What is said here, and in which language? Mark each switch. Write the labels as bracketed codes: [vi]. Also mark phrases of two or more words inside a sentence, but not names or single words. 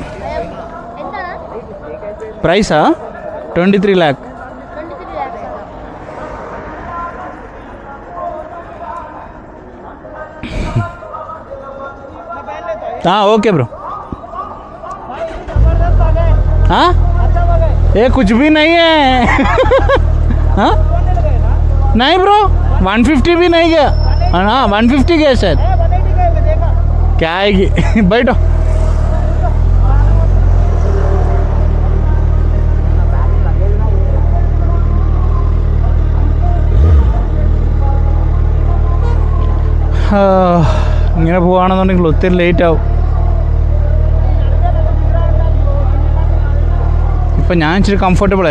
[ml] പ്രൈസാ 23 lakh. [en] हाँ okay bro. [hi] हाँ ये कुछ भी नहीं है. हाँ नहीं ब्रो, 150 भी नहीं गया. हाँ 150 गया शायद. क्या आएगी. बैठो. [ml] ഇങ്ങനെ പോവുകയാണെന്നുണ്ടെങ്കിൽ ഒത്തിരി ലേറ്റ് ആവും. ഇപ്പം ഞാൻ ഇച്ചിരി കംഫർട്ടബിളാണ്.